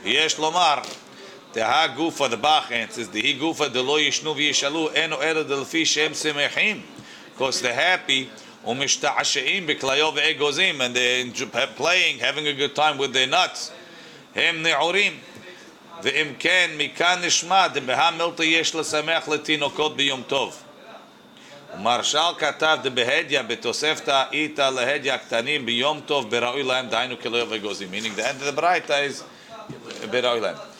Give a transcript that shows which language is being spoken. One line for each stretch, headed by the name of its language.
Hebrew: יש לומר, תהה גופה,
English: the Bach answers,
Hebrew: דהי גופה דלא ישנו וישאלו, אינו אלא דלפי שהם שמחים.
English: Because they're happy,
Hebrew: ומשתעשעים בכליו ואגוזים,
English: and they're playing, having a good time with their nuts.
Hebrew: הם נעורים. ואם כן, מכאן נשמע, דבהה מילתא יש לשמח לתינוקות ביום טוב. ומרשל כתב דבהדיה בתוספתא איתה להדיה הקטנים ביום טוב בראוי להם, דהיינו כליו ואגוזים.
English: Meaning the end of the Braita is
Hebrew: בראוי להם.